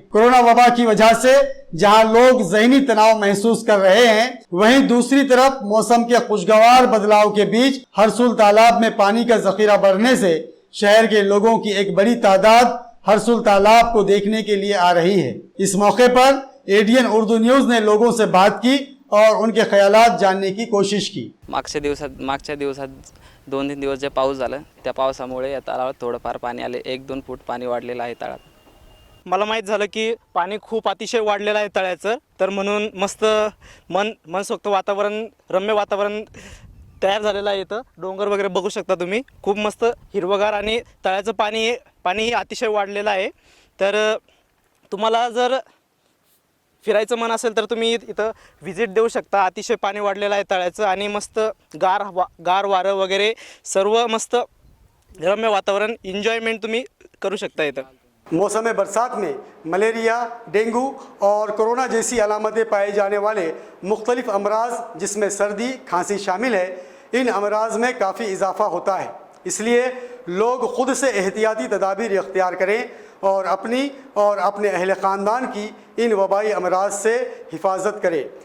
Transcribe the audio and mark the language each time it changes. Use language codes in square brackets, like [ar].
[hi] Corona वबा की वजह से जहां लोग ज़हनी तनाव महसूस कर रहे हैं, वहीं दूसरी तरफ मौसम के खुशगवार बदलाव के बीच हरसुल तालाब में पानी का जखीरा बढ़ने से शहर के लोगों की एक बड़ी तादाद हरसुल तालाब को देखने के लिए आ रही है। इस मौके पर एडीएन उर्दू न्यूज ने लोगों से बात की और उनके ख्यालात जानने की कोशिश की। [mr] मागच्या दिवसात 2-3 दिवस जे पाऊस झाला त्या पावसामुळे या तळावात थोडंफार पाणी आले, 1-2 फूट पाणी वाढलेलं आहे तळात। मला माहीत झालं की पाणी खूप अतिशय वाढलेलं आहे तळ्याचं, तर म्हणून मस्त मनसोक्त वातावरण, रम्य वातावरण तयार झालेलं आहे। इथं डोंगर वगैरे बघू शकता तुम्ही, खूप मस्त हिरवगार आणि तळ्याचं पाणी अतिशय वाढलेलं आहे। तर तुम्हाला जर फिरायचं मन असेल तर तुम्ही इथं व्हिजिट देऊ शकता। अतिशय पाणी वाढलेलं आहे तळ्याचं आणि मस्त गार वारं वगैरे सर्व मस्त रम्य वातावरण एन्जॉयमेंट तुम्ही करू शकता इथं। [hi] मौसम बरसात में मलेरिया, डेंगू और कोरोना जैसी अलामतें पाए जाने वाले मुख्तलिफ अमराज जिसमें सर्दी, खांसी शामिल है, इन अमराज में काफ़ी इजाफा होता है। इसलिए लोग ख़ुद से एहतियाती तदाबीर इख्तियार करें और अपनी और अपने अहल ख़ानदान की इन वबाई अमराज से हिफाजत करें।